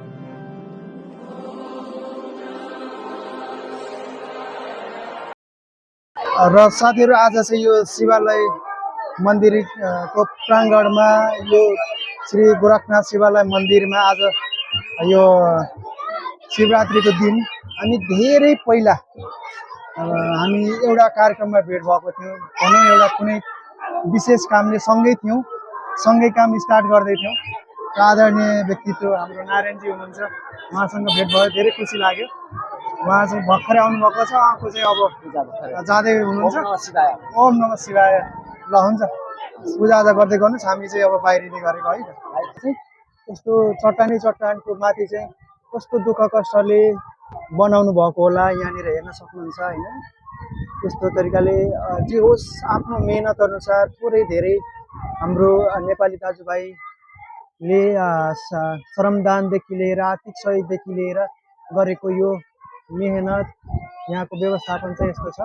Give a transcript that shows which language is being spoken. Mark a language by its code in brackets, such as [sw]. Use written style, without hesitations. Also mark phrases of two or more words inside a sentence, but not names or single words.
[ne] र साथीहरू आज चाहिँ यो शिवालय मन्दिर को प्राङ्गणमा यो श्री गोरखनाथ शिवालय मन्दिरमा आज यो शिवरात्रिको दिन हामी धेरै पहिला हामी एउटा कार्यक्रममा भेट भएको थियौँ। भनौँ एउटा कुनै विशेष कामले सँगै थियौँ, सँगै काम स्टार्ट गर्दै थियौँ र आदरणीय व्यक्तित्व हाम्रो नारायणजी हुनुहुन्छ, उहाँसँग भेट भयो, धेरै खुसी लाग्यो। उहाँ चाहिँ भर्खरै आउनुभएको छ, उहाँको चाहिँ अब जाँदै हुनुहुन्छ। [sa] ओम नमः शिवाय। [ne] ल हुन्छ, पूजाआजा गर्दै गर्नुहोस्, हामी चाहिँ अब बाहिरिँदै गरेको है त। यस्तो चट्टानको माथि चाहिँ कस्तो दुःख कष्टले बनाउनु भएको होला, यहाँनिर हेर्न सक्नुहुन्छ होइन। यस्तो तरिकाले जे होस् आफ्नो मेहनत अनुसार थोरै धेरै हाम्रो नेपाली दाजुभाइले श्रमदानदेखि लिएर आर्थिक सहयोगदेखि लिएर गरेको यो मेहनत, यहाँको व्यवस्थापन चाहिँ यस्तो छ।